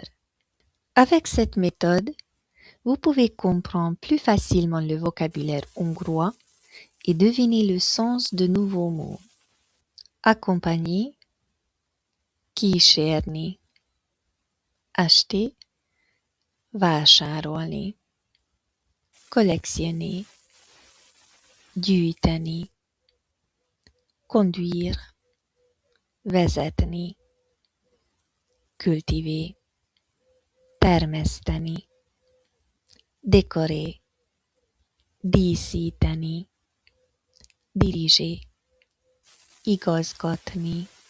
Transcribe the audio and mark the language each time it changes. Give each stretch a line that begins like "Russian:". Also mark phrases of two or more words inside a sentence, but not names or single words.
French: Avec cette méthode, vous pouvez comprendre plus facilement le vocabulaire hongrois et deviner le sens de nouveaux mots. Accompagner, kísérni, acheter, vásárolni, collectionner, gyűjteni, conduire, vezetni, cultiver, termeszteni, décorer, díszíteni, diriger, igazgatni,